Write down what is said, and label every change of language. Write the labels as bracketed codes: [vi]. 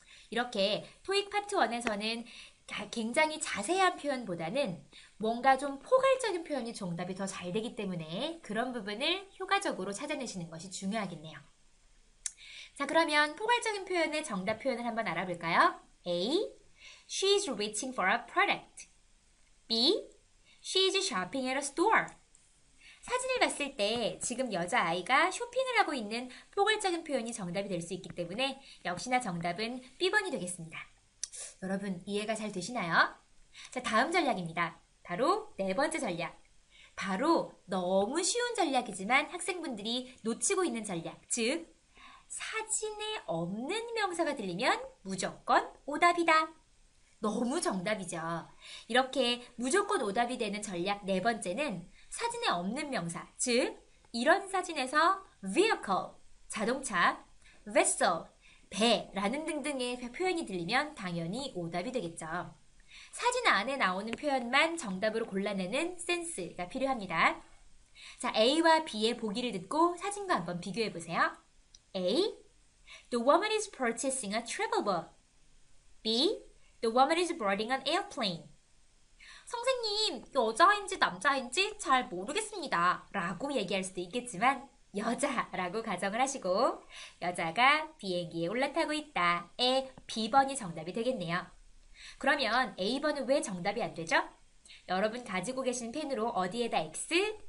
[ko] 이렇게 토익 파트 1에서는 굉장히 자세한 표현보다는 뭔가 좀 포괄적인 표현이 정답이 더 잘 되기 때문에 그런 부분을 효과적으로 찾아내시는 것이 중요하겠네요. 자, 그러면 포괄적인 표현의 정답 표현을 한번 알아볼까요? [en] A. She's reaching for a product. B. She's shopping at a store. [ko] 사진을 봤을 때 지금 여자아이가 쇼핑을 하고 있는 포괄적인 표현이 정답이 될 수 있기 때문에 역시나 정답은 B번이 되겠습니다. 여러분 이해가 잘 되시나요? 자, 다음 전략입니다. 바로 네 번째 전략. 바로 너무 쉬운 전략이지만 학생분들이 놓치고 있는 전략. 즉, 사진에 없는 명사가 들리면 무조건 오답이다. 너무 정답이죠. 이렇게 무조건 오답이 되는 전략 네 번째는 사진에 없는 명사, 즉 이런 사진에서 vehicle, 자동차, vessel, 배라는 등등의 표현이 들리면 당연히 오답이 되겠죠. 사진 안에 나오는 표현만 정답으로 골라내는 센스가 필요합니다. 자, A와 B의 보기를 듣고 사진과 한번 비교해 보세요. [en] A. The woman is purchasing a travel book. B. The woman is boarding an airplane. [ko] 선생님, 여자인지 남자인지 잘 모르겠습니다. 라고 얘기할 수도 있겠지만 여자라고 가정을 하시고 여자가 비행기에 올라타고 있다의 B번이 정답이 되겠네요. 그러면 A번은 왜 정답이 안 되죠? 여러분 가지고 계신 펜으로 어디에다 X?